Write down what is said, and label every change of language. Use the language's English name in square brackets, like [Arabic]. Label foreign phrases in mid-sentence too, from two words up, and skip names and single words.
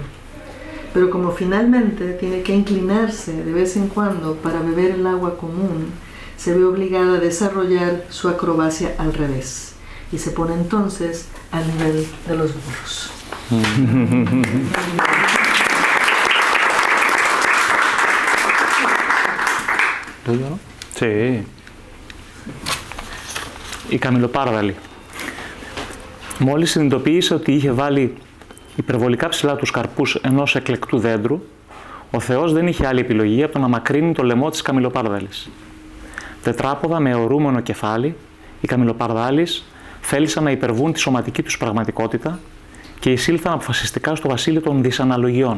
[Spanish] Pero como finalmente tiene que inclinarse de vez en cuando para beber el agua común, se ve obligada a desarrollar su acrobacia al revés y se pone entonces al nivel de los burros. ¿Lo digo, no? Sí. [Greek] Η καμιλοπάρδαλη. Μόλις συνειδητοποίησε ότι είχε βάλει υπερβολικά ψηλά τους καρπούς ενός εκλεκτού δέντρου, ο Θεός δεν είχε άλλη επιλογή από το να μακρύνει το λαιμό της καμιλοπάρδαλης. Τετράποδα με ορούμενο κεφάλι, οι καμιλοπαρδάλεις θέλησαν να υπερβούν τη σωματική τους πραγματικότητα και εισήλθαν αποφασιστικά στο βασίλειο των δυσαναλογιών.